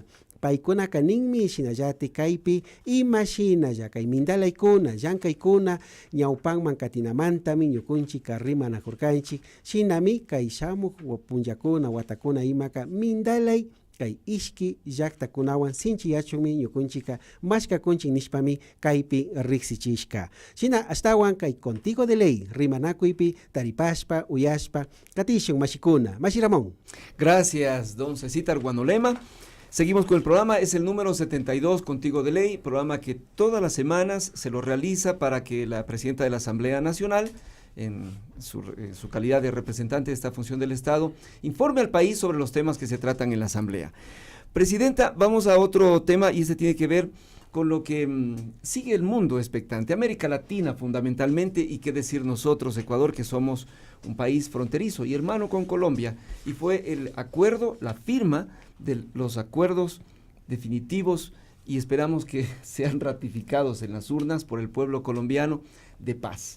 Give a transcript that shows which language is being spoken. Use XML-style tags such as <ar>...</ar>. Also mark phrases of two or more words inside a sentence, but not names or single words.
<qu>Paykuna kaninmi shinallatik kaypi imashinalla kay mindalaykuna llank'aykuna ñawpanman katinamantami ñukunchik rimanakurkanchik shinami kay shamuk punllakuna watakuna imaka mindalay kay ishki llaqtakunawan sinchiyachunmi ñukunchika mashkakunchik nishpami kaypi riqsichishka. Shina astawan kay Contigo de Ley rimanakuypi taripashpa uyashpa katishun mashikuna. Mashi Ramón.</qu> <es>Gracias, don Cecitar Guanolema. Seguimos con el programa, es el número 72, Contigo de Ley, programa que todas las semanas se lo realiza para que la presidenta de la Asamblea Nacional, en su calidad de representante de esta función del Estado, informe al país sobre los temas que se tratan en la Asamblea. Presidenta, vamos a otro tema y este tiene que ver con lo que sigue el mundo expectante, América Latina fundamentalmente, y qué decir nosotros, Ecuador, que somos un país fronterizo y hermano con Colombia, y fue el acuerdo, la firma de los acuerdos definitivos, y esperamos que sean ratificados en las urnas por el pueblo colombiano, de paz.</es>